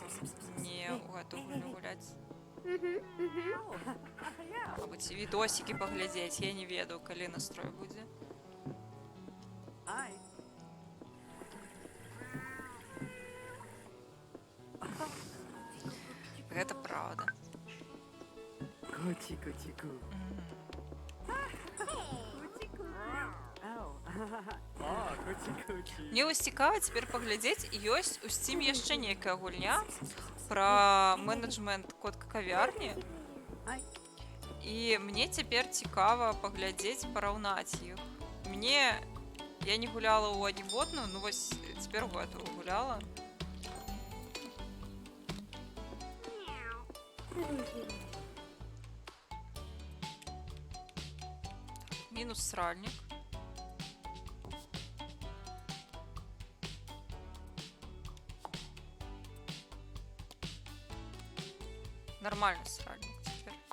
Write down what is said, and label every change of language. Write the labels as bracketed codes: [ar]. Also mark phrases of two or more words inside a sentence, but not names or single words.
[be] Не ў гэту гульню гуляць. Або ці відосікі паглядзець, я не ведаю, калі настрой будзе. Ай. Гэта праўда. Кучі-кучі-ку. Кучі-ку. Ау. А, кучі-кучі. Мне вось цікава цяпер паглядзець, ёсць у Steam яшчэ нейкая гульня пра менеджмент котка кавярні. Ай. І мне цяпер цікава паглядзець, параўнаць іх. Я не гуляла ў аніводную, ну вось цяпер у гэтую гуляла. Мінус сральнік. [ru] Нормальный сральник теперь.